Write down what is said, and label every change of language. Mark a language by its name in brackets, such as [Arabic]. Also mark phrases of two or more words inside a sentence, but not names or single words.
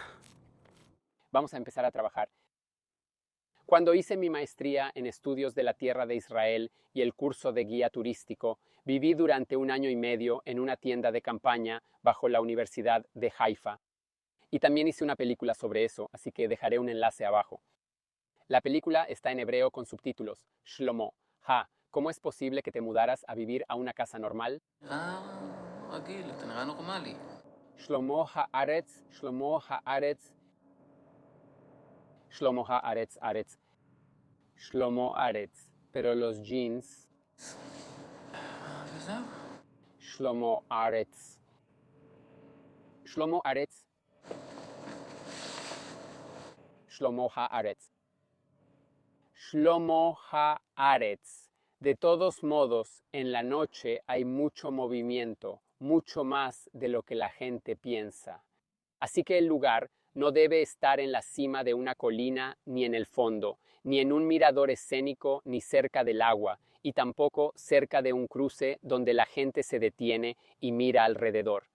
[Spanish] Vamos a empezar a trabajar. Cuando hice mi maestría en estudios de la tierra de Israel y el curso de guía turístico, viví durante 1 año y medio en una tienda de campaña bajo la Universidad de Haifa. Y también hice una película sobre eso, así que dejaré un enlace abajo. La película está en hebreo con subtítulos. Shlomo, ¿cómo es posible que te mudaras a vivir a una casa normal? [Hebrew] רגיל, אתה נראה נורמלי. Shlomo haaretz, Shlomo haaretz, Shlomo haaretz, Aretz, Shlomo Aretz. [Spanish] Pero los jeans, [Hebrew] וזהו. [Spanish] Shlomo Aretz. Shlomo Aretz. Shlomo haaretz. Shlomo haaretz. De todos modos, en la noche hay mucho movimiento, mucho más de lo que la gente piensa. Así que el lugar no debe estar en la cima de una colina ni en el fondo, ni en un mirador escénico ni cerca del agua, y tampoco cerca de un cruce donde la gente se detiene y mira alrededor.